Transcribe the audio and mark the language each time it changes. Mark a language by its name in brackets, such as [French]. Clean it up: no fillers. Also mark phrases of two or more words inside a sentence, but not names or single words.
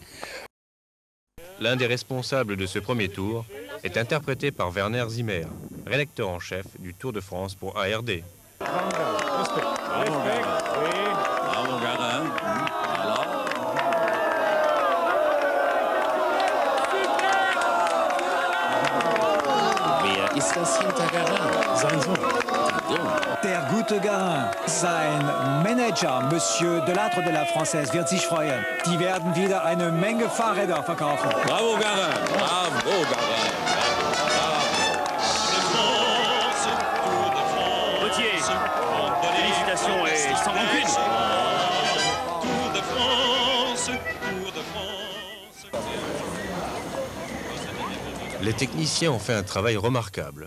[French] L'un des responsables de ce premier tour est interprété par Werner Zimmer, rédacteur en chef du Tour de France pour ARD. [German] Wer ist das hinter Garin? Sein Sohn. Der gute Garin, sein Manager, Monsieur Delattre de la Française, wird sich freuen. Die werden wieder eine Menge Fahrräder verkaufen. [French] Bravo Garin, bravo Garin. Gauthier, félicitations et sans rancune. Tour de France, Tour de France. Les techniciens ont fait un travail remarquable.